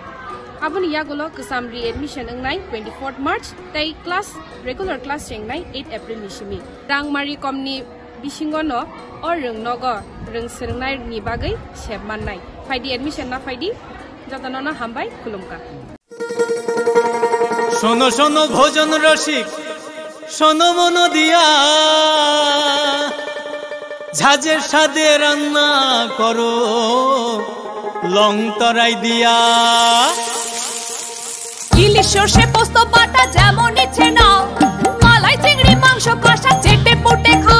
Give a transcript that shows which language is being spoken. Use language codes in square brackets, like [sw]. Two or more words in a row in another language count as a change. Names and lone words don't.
[trp] Aboni yagolo kesamri admission ngnai 24 March tei class [en] regular class [trp] chengnai 8 April ni simi. Rangmari komni bisingono or rungnogo rungsngnai ni bagai sebmannai. Phaidi admission na phaidi jotono na hambai kulumka. [bn] শোনো শোনো ভোজন রসিক শোনো মন দিয়া ঝাঁঝের স্বাদে রান্না করো লং তরাই দিয়া ইলিশ সর্ষে পোস্ত বাটা যেমন ইচ্ছে নাও মালাই চিংড়ি মাংস কষা চেটে পুটে খাও